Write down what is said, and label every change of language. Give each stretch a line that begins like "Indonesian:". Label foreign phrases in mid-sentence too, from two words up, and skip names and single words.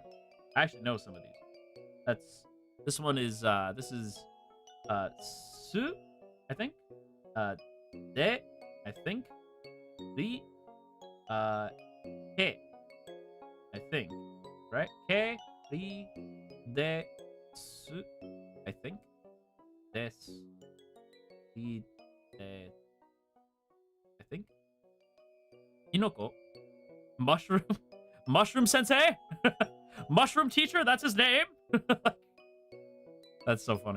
English: I actually know some of these. This one is, this is, su, I think. De, I think. Li, ke, I think. Right? Ke, li, de, su, I think. Des, li, de, I think. Inoko. Mushroom sensei? Mushroom teacher? That's his name? That's so funny.